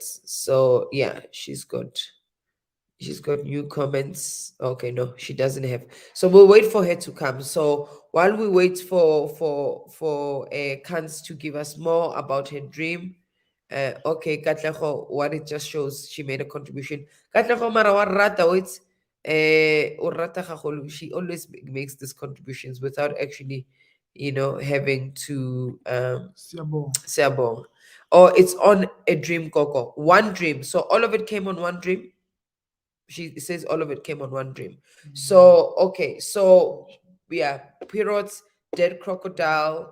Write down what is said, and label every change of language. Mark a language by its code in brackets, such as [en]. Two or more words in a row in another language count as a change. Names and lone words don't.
[en] So yeah, she's got new comments. Okay, no, she doesn't have. So we'll wait for her to come. So while we wait for Kans to give us more about her dream, Okay, Katlego, what it just shows, she made a contribution. [tn] Katlego mara wa rata wait. O rata gagolo, [en] she always makes these contributions without actually, having to Siyabonga. Siabong. Or it's on a dream, Coco. One dream. So all of it came on one dream. She says all of it came on one dream. So okay, so yeah, pirates, dead crocodile.